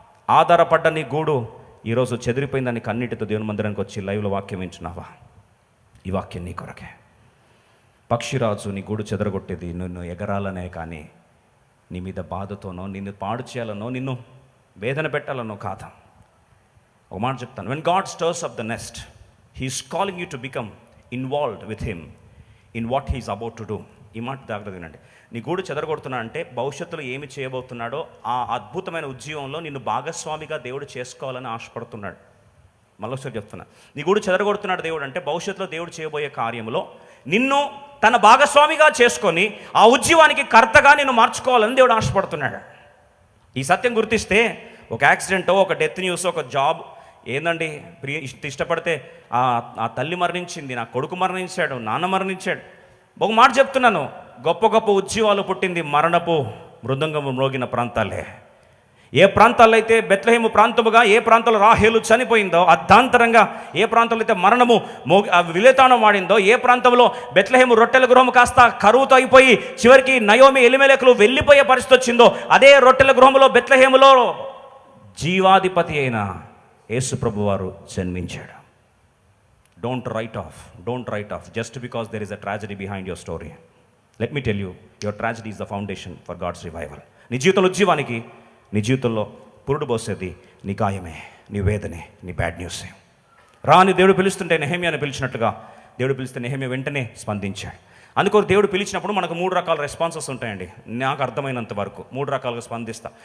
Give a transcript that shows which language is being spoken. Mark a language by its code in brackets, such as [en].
[te] ఆధారపడ్డ నీ గూడు ఈరోజు చెదిరిపోయిందని కన్నీటితో దేవుని మందిరానికి వచ్చి లైవ్లో వాక్యం వింటున్నావా? ఈ వాక్యం నీ కొరకే. పక్షిరాజు నీ గూడు చెదరగొట్టేది నిన్ను ఎగరాలనే కానీ నీ మీద బాధతోనో, నిన్ను పాడు చేయాలనో, నిన్ను వేదన పెట్టాలనో కాదు. ఒక మాట చెప్తాను, [en] when God stirs up the nest, he is calling you to become involved with him in what he is about to do. [te] ఈ మాట జాగ్రత్త వినండి. నీ గూడు చెదరగొడుతున్నా అంటే భవిష్యత్తులో ఏమి చేయబోతున్నాడో ఆ అద్భుతమైన ఉద్యోగంలో నిన్ను భాగస్వామిగా దేవుడు చేసుకోవాలని ఆశపడుతున్నాడు. మళ్ళొకసారి చెప్తున్నా, నీ గూడు చెదరగొడుతున్నాడు దేవుడు అంటే భవిష్యత్తులో దేవుడు చేయబోయే కార్యంలో నిన్ను తన భాగస్వామిగా చేసుకొని ఆ ఉద్యమానికి కర్తగా నిన్ను మార్చుకోవాలని దేవుడు ఆశపడుతున్నాడు. ఈ సత్యం గుర్తిస్తే ఒక యాక్సిడెంటో, ఒక డెత్ న్యూస్, ఒక జాబ్ ఏందండి ఇష్టపడితే ఆ తల్లి మరణించింది, నా కొడుకు మరణించాడు, నాన్న మరణించాడు. ఒక మాట చెప్తున్నాను, గొప్ప గొప్ప ఉద్యమాలు పుట్టింది మరణపు మృదంగము మ్రోగిన ప్రాంతాలే. ఏ ప్రాంతాల్లో అయితే బెత్లెహేము ప్రాంతముగా, ఏ ప్రాంతంలో రాహేలు చనిపోయిందో, అర్ధాంతరంగా ఏ ప్రాంతంలో అయితే మరణము విలేతానం వాడిందో, ఏ ప్రాంతంలో బెత్లెహేము రొట్టెల గృహము కాస్త కరువుతో అయిపోయి చివరికి నయోమి ఎలిమెలెకులు వెళ్ళిపోయే పరిస్థితి వచ్చిందో, అదే రొట్టెల గృహములో బెత్లెహేములో జీవాధిపతి అయిన యేసు ప్రభు వారు జన్మించాడు. [en] Don't write off just because there is a tragedy behind your story. Let me tell you, your tragedy is the foundation for God's revival. [te] నీ జీవితంలో ఉద్యమానికి, నీ జీవితంలో పురుడు పోసేది నీ గాయమే, నీ వేదనే, నీ బ్యాడ్ న్యూసే. రాని దేవుడు పిలుస్తుంటే నెహెమ్యాను పిలిచినట్లుగా దేవుడు పిలిస్తే నెహెమ్యా వెంటనే స్పందించాడు. అందుకో దేవుడు పిలిచినప్పుడు మనకు 3 రకాల రెస్పాన్సెస్ ఉంటాయండి. నాకు అర్థమైనంత వరకు 3 రకాలుగా స్పందిస్తా.